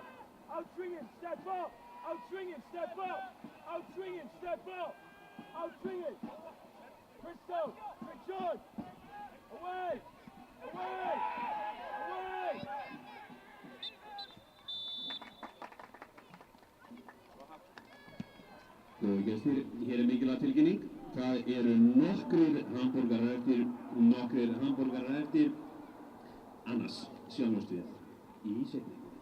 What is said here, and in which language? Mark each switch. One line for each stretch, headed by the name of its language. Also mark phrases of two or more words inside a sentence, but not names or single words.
English: Out swinging, step up. Out swinging, step up. Out swinging, step up. Out swinging. Christo, switch on. Away, away, away.
Icelandic: Góðu gestir, hér mikilvæg tilkynning. Það eru nokkrir hamborgarar eftir, annars sjáumst við í seinni.